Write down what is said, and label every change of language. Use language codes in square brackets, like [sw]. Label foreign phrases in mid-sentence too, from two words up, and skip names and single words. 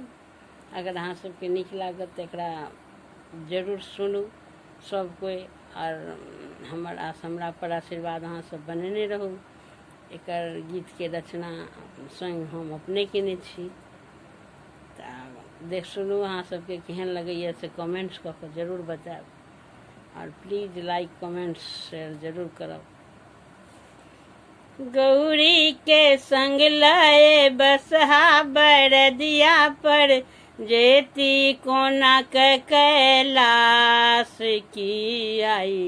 [mai] अगर अहाँ सबके नीक लागत तऽ एकरा जरूर सुनू सब कोई, और हमरा पर आशीर्वाद अहाँ सब बनेने रहू। एकर गीत के रचना स्वयं हम अपने केने छी। देख सुनू, अहाँ सबके केहन लगैए से कमेंट्स कऽ के जरूर बताएब, और [en] please like comments share [mai] जरूर करब। गौरी के संग लाए बसहा बरदिया पर, जेती कोना के कैलाश की आई।